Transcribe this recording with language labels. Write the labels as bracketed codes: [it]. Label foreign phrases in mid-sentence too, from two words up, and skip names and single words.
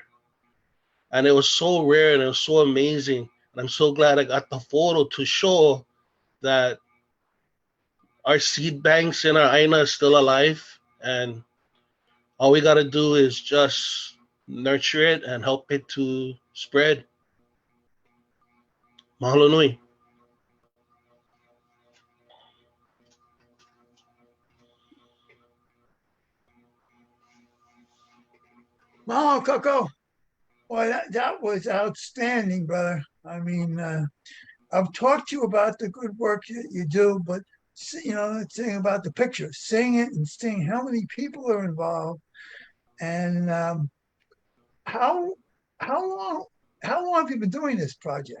[en] And it was so rare and it was so amazing. And I'm so glad I got the photo to show that our seed banks in our AINA is still alive. And all we got to do is just nurture it and help it to spread. [haw] Mahalo nui. [en] Mahalo, Coco. Boy, that was outstanding, brother. I mean, I've talked to you about the good work that you do, but the thing about the picture, seeing it and seeing how many people are involved, and how long have you been doing this project?